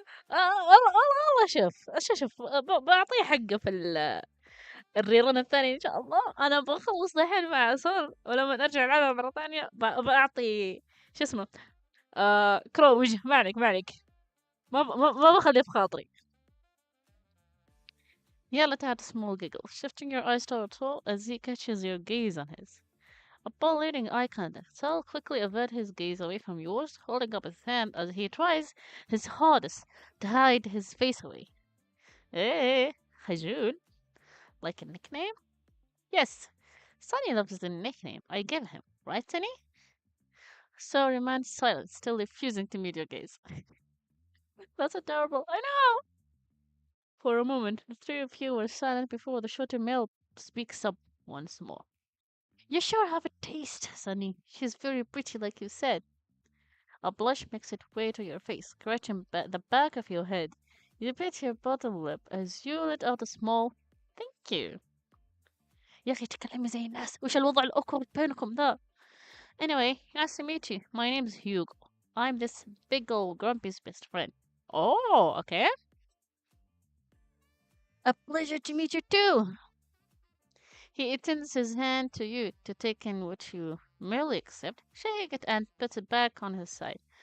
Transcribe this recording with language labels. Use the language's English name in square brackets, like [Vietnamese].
[Arabic] والله شوف بعطيه حقه في الريرون الثاني ان شاء الله. انا بخلص الحين مع سول ولما ارجع العبها مره ثانيه بعطي شو اسمه كرو وجه. ما عليك ما عليك. ما بخلي في خاطري. [English] You let out a small giggle, shifting your eyes toward Saul as he catches your gaze on his. Upon leading eye contact, Saul quickly averts his gaze away from yours, holding up his hand as he tries his hardest to hide his face away. Hey, Hajun, like a nickname? Yes, Sonny loves the nickname I give him, right, Sonny? So remains silent, still refusing to meet your gaze. That's adorable, I know! For a moment, the three of you were silent before the shorter male speaks up once more. You sure have a taste, Sonny. She's very pretty, like you said. A blush makes its way to your face, scratching the back of your head. You bit your bottom lip as you let out a small thank you. [Arabic] يا أخي تكلمي زي الناس وش الوضع الأوكورد بينكم ذا. [English] Anyway, nice to meet you. My name's Hugo. I'm this big old grumpy's best friend. Oh, okay. A pleasure to meet you too. He extends his hand to you to take in what you merely accept, shake it, and puts it back on his side.